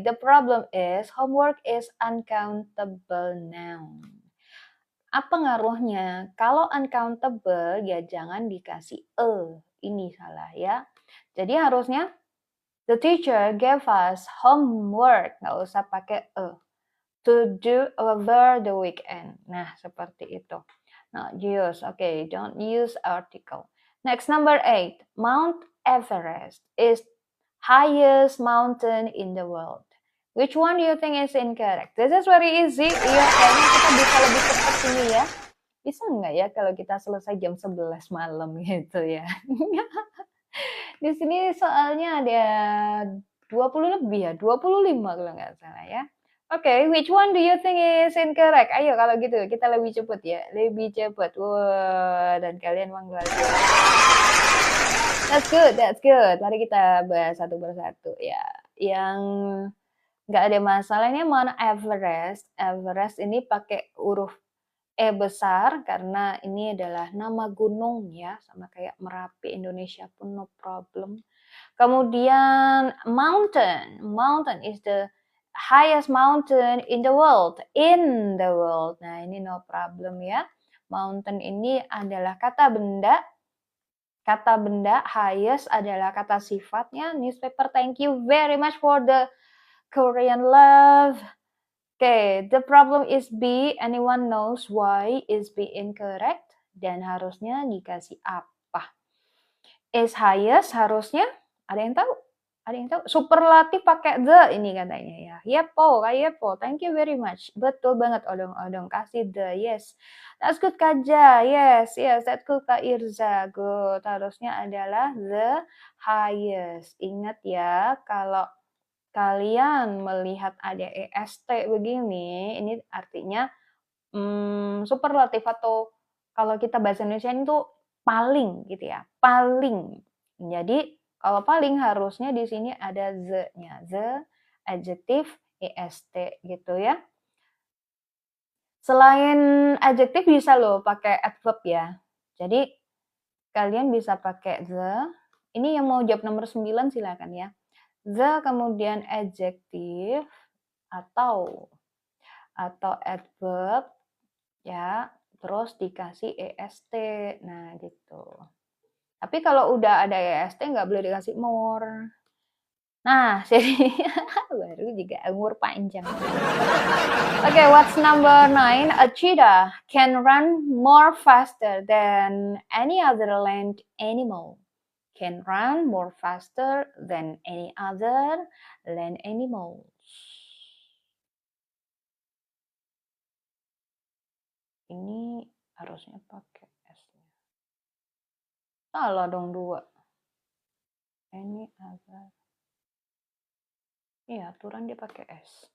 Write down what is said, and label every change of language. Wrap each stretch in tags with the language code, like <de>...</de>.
<en>The problem is homework is uncountable noun.</en> <id>Apa ngaruhnya? Kalau uncountable ya jangan dikasih ini salah ya. Jadi harusnya</id> <en>the teacher gave us homework,</en> <id>nggak usah pakai</id> <en>to do over the weekend.</en> <id>Nah seperti itu.</id> <en>Not use, okay, don't use article. Next, number 8. Mount Everest is highest mountain in the world. Which one do you think is incorrect? This is very easy.</en> <id>Iya, kayaknya kita bisa lebih cepat sini ya. Bisa nggak ya kalau kita selesai jam 11 malam gitu ya? Di sini soalnya ada 20 lebih ya, 25 kalau nggak salah ya.</id> <en>Oke, which one do you think is incorrect?</en> <id>Ayo kalau gitu kita lebih cepet ya, lebih cepet. Wah, dan kalian emang luar biasa.</id> <en>That's good, that's good.</en> <id>Mari kita bahas satu persatu ya. Yang nggak ada masalah ini Mount Everest. Everest ini pakai huruf E besar karena ini adalah nama gunung ya, sama kayak Merapi Indonesia pun</id> <en>no problem.</en> <id>Kemudian</id> <en>mountain, mountain is the highest mountain in the world, in the world.</en> <id>Nah, ini</id> <en>no problem</en> <id>ya. Mountain ini adalah kata benda. Kata benda, highest adalah kata sifatnya.</id> <en>Newspaper, thank you very much for the Korean love. Okay, the problem is B. Anyone knows why is B incorrect?</en> <id>Dan harusnya dikasih apa? Is highest harusnya ada yang tahu? Ada yang tahu? Superlatif pakai the ini katanya ya. Yepo, Kak Yepo.</id> <en>Thank you very much.</en> <id>Betul banget odong-odong kasih the.</id> <en>Yes. That's good</en> <id>Kaja.</id> <en>Yes, yes, that's good Kak Irza. Good.</en> <id>Harusnya adalah the highest. Ingat ya, kalau kalian melihat ada EST begini, ini artinya superlatif atau kalau kita bahasa Indonesia itu paling gitu ya, paling. Jadi kalau paling harusnya di sini ada the-nya, the, adjective, est gitu ya. Selain adjective bisa loh pakai adverb ya. Jadi kalian bisa pakai the. Ini yang mau jawab nomor 9 silakan ya. The kemudian adjective atau adverb ya, terus dikasih est. Nah, gitu. Tapi kalau udah ada est nggak boleh dikasih more. Nah, jadi baru juga umur panjang.</id> <en>Okay, what's number 9? A cheetah can run more faster than any other land animal. Can run more faster than any other land animals.</en> <id>Ini harusnya pakai S-nya. Salah dong 2. Any other. Iya, aturan dia pakai S.</id>